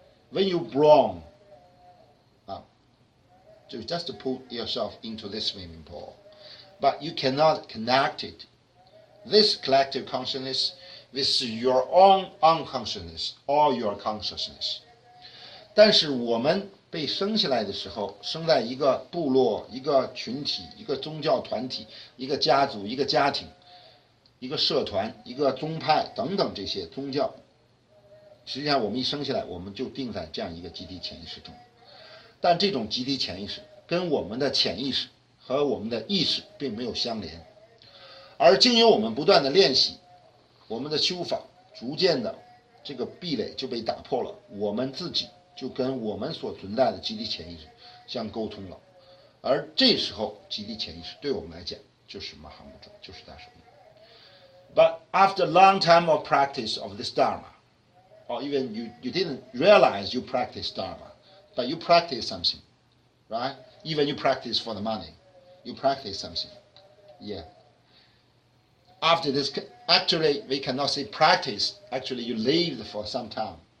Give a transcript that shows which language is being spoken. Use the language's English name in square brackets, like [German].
[English] When you're born, so just to put yourself into this swimming pool, but you cannot connect it. This collective consciousness with your own unconsciousness or your consciousness. [Chinese] 但是我们被生下来的时候，生在一个部落、一个群体、一个宗教团体、一个家族、一个家庭、一个社团、一个宗派等等这些宗教。实际上我们一生下来，我们就定在这样一个集体潜意识中。但这种集体潜意识跟我们的潜意识和我们的意识并没有相连。而经由我们不断的练习，我们的修法逐渐的这个壁垒就被打破了，我们自己就跟我们所存在的集体潜意识相沟通了。而这时候集体潜意识对我们来讲就是马哈木者，就是大手印。 [English] But after a long time of practice of this Dharma, or even you didn't realize you practice Dharma, but you practice something, right? Even you practice for the money, you practice something. After this, actually, we cannot say practice. Actually, you lived for some time.